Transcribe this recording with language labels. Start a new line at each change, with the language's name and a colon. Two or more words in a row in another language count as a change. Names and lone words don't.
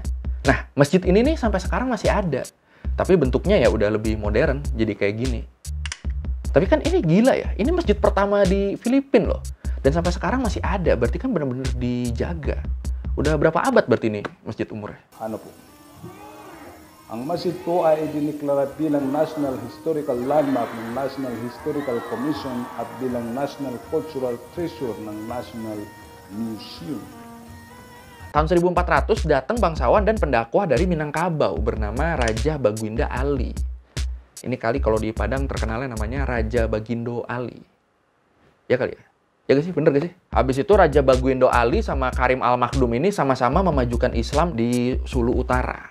Indonesian: Nah, masjid ini nih sampai sekarang masih ada. Tapi bentuknya ya udah lebih modern, jadi kayak gini. Tapi kan ini gila ya, ini masjid pertama di Filipina loh. Dan sampai sekarang masih ada, berarti kan benar-benar dijaga. Udah berapa abad berarti ini masjid umurnya?
Filipino: Ano po? Ang masjid po ay diniklara bilang National Historical Landmark ng National Historical Commission at bilang National Cultural Treasure ng National Museum.
Indonesian: Tahun 1400 datang bangsawan dan pendakwah dari Minangkabau bernama Raja Baguinda Ali. Ini kali kalau di Padang terkenalnya namanya Raja Bagindo Ali. Ya kali ya? Ya gak sih? Bener gak sih? Habis itu Raja Baguindo Ali sama Karim Al-Makhdum ini sama-sama memajukan Islam di Sulu Utara.